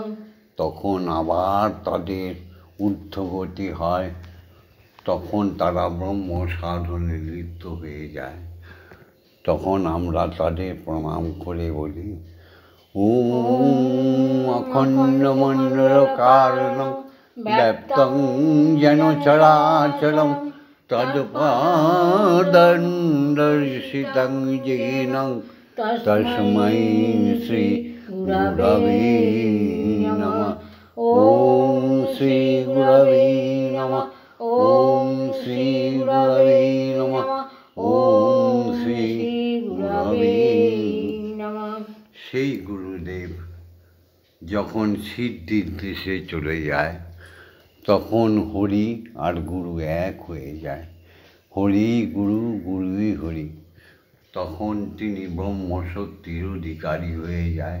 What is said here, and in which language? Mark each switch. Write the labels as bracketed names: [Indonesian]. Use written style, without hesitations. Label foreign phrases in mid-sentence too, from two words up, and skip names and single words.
[Bangla] তখন আবার তাদের ঊর্ধ্বগতি হয়, তখন তারা ব্রহ্ম সাধনে লিপ্ত হয়ে যায়। তখন আমরা তাদের প্রণাম করে বলি, [Sanskrit] ওম অখণ্ডমণ্ডলকারণং ব্যাপ্তং যেন চরাচরং তৎপাদং দর্শিতং येन তস্मै শ্রী গুরবে নমঃ। ওম শ্রী গুরবে নমঃ। ওম শ্রী গুরবে নমঃ। ওম শ্রী গুরবে নমঃ। [Bangla] সেই গুরুদেব যখন সিদ্ধির দেশে চলে যায়, তখন হরি আর গুরু এক হয়ে যায়। হরি গুরু, গুরুই হরি। তখন তিনি ব্রহ্মশক্তির অধিকারী হয়ে যায়।